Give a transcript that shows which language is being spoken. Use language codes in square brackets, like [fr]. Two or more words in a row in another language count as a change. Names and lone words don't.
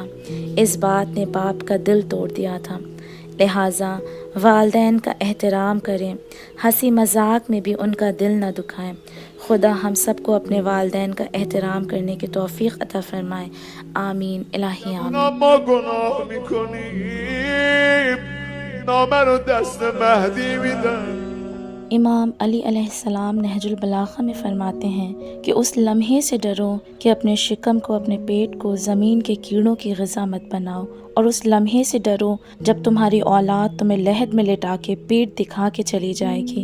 [ur] اس بات نے باپ کا دل توڑ دیا تھا۔ لہٰذا والدین کا احترام کریں، ہنسی مذاق میں بھی ان کا دل نہ دکھائیں۔ خدا ہم سب کو اپنے والدین کا احترام کرنے کی توفیق عطا فرمائے، آمین الہی آمین۔ [fa] ما گناه میکنیم نامه رو دست مهدی میدن۔ [ur] امام علی علیہ السلام نہج البلاغہ میں فرماتے ہیں کہ اس لمحے سے ڈرو کہ اپنے شکم کو، اپنے پیٹ کو زمین کے کیڑوں کی غذا مت بناؤ، اور اس لمحے سے ڈرو جب تمہاری اولاد تمہیں لحد میں لٹا کے پیٹ دکھا کے چلی جائے گی۔